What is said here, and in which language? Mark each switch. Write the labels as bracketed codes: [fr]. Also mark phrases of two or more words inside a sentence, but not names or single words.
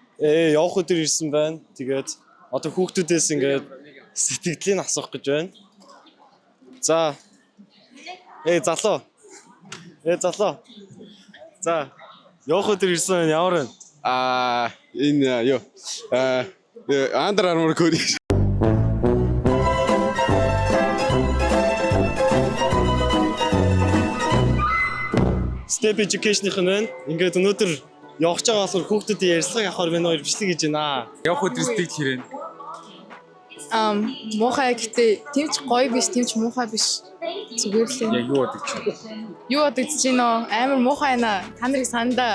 [mn] Явах өдөр ирсэн байна. Тэгээд одоо хүүхдүүдээс ингээд сэтгэлийг асуух гэж байна. За. Залуу. Залуу. За. Явах өдөр ирсэн байна. Ямар байна? Энэ юу? Under Armour код. Step Education-ийн байна. Ингээд өнөөдөр явах гэж байгаа болохоор хүүхдүүдийн ярилцлага авахар байна уу бичлэг хийж байна. Явах өдөр сэтгэл хэрэг. Муухай гэдэг тэмч гоё биш, тэмч муухай биш. Зүгээр л юм. Яг юу бодож байна? Юу бодож байна вэ? Амар муухай наа. Та нарыг сандаа.